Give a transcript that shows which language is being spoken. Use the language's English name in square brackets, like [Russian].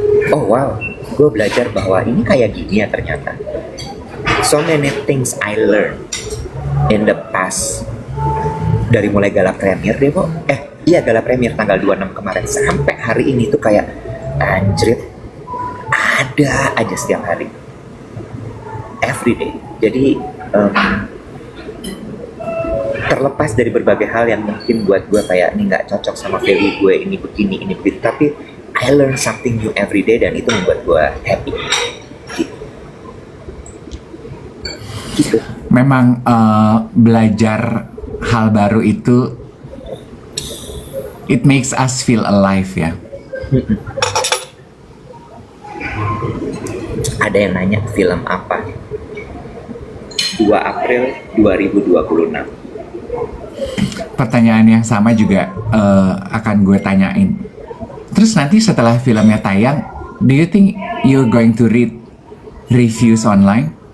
[Indonesian] Oh wow, gue belajar bahwa ini kayak gini ya ternyata. [English] So many things I learned in the past. [Indonesian] Dari mulai gala premier deh, Bo. Iya, gala premier tanggal 26 kemarin sampai hari ini tuh kayak anjrit, ada aja setiap hari, [English] every day. [Indonesian] Jadi terlepas dari berbagai hal yang mungkin buat gue kayak ini nggak cocok sama value gue, ini begini, ini begitu, tapi [English] I learn something new every day [Indonesian] dan itu membuat gue happy. Gitu. Memang belajar hal baru itu [English] it makes us feel alive [Indonesian] ya. Ada yang nanya film apa? 2 April 2026. Pertanyaan yang sama juga akan gue tanyain. Terus nanti setelah filmnya tayang, [English] do you think you're going to read reviews online?